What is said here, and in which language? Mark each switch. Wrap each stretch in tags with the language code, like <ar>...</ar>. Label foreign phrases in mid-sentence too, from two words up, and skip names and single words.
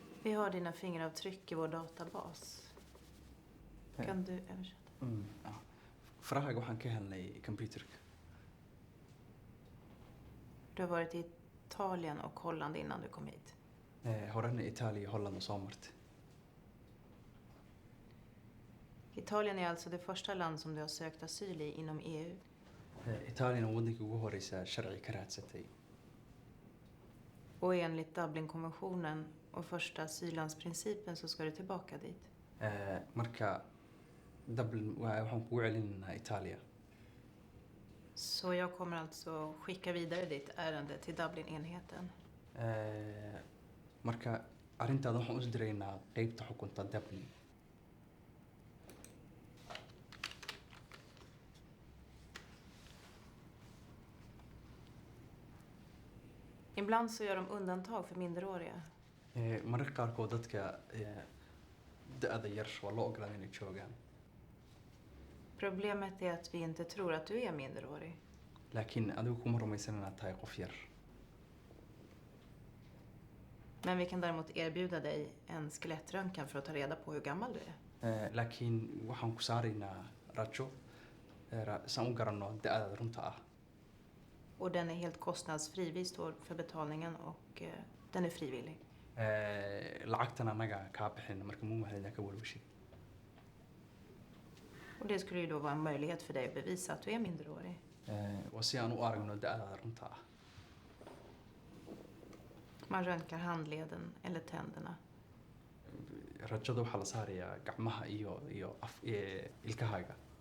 <sv>Vi har dina fingeravtryck i vår databas. Kan du översätta? Ja.</sv> <so>Farahaga waxaan ka helnay computerka.</so> <sv>Du har varit i Italien och Holland innan du kom hit.</sv> <so>Horena Italia, Holland och soo martay.</so> <sv>Italien är alltså det första land som du har sökt asyl i inom EU.</sv> <so>Italien waa waddanka ugu horeysa sharci ka raadsatay.</so> <sv>Och enligt Dublinkonventionen och första asyllandsprincipen så ska du tillbaka dit.</sv> <so>Marka Dublin waxaan kugu celinaynaa Italia.</so> <sv>Så jag kommer alltså skicka vidare ditt ärende till Dublin-enheten.</sv> <so>Marka arrintaada waxaan u diraynaa qaybta xukunta Dublin.</so> <sv>Ibland så gör de undantag för minderåriga.</sv> <so>Mararka qaarkood dadka da'da yar waa loo ogolaaday inay joogaan.</so> <sv>Problemet är att vi inte tror att du är minderårig.</sv> <so>Laakiin adigu kuma rumaysan inaad tahay qof yar.</so> <sv>Men vi kan däremot erbjuda dig en skelettröntgen för att ta reda på hur gammal du är.</sv> <so>Laakiin waxaan ku saaraynaa rajo saan u garanno da'daada runta ah.</so> <sv>Och den är helt kostnadsfri. Vi står för betalningen och den är frivillig.</sv> <so>Lacagtan anaga kaa bixin marka muu mahadina ka walwashid.</so> <sv>Och det skulle ju då vara en möjlighet för dig att bevisa att du är minderårig.</sv> <so>Waa si aan u aragno da'daada runta ah.</so> <sv>Man röntgar handleden eller tänderna.</sv> <so>Rajada waxaa la saarayaa gacmaha iyo ilkahaaga.</so>